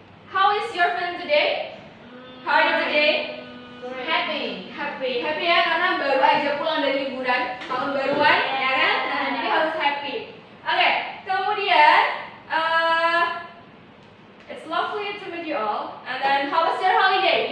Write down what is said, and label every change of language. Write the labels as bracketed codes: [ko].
[en] How is your friend today? How are you today? [id] Happy ya, karena baru aja pulang dari liburan tahun baruan, ya kan? Nah, jadi harus happy. Oke, kemudian [en] it's lovely to meet you all. And then how was your holiday?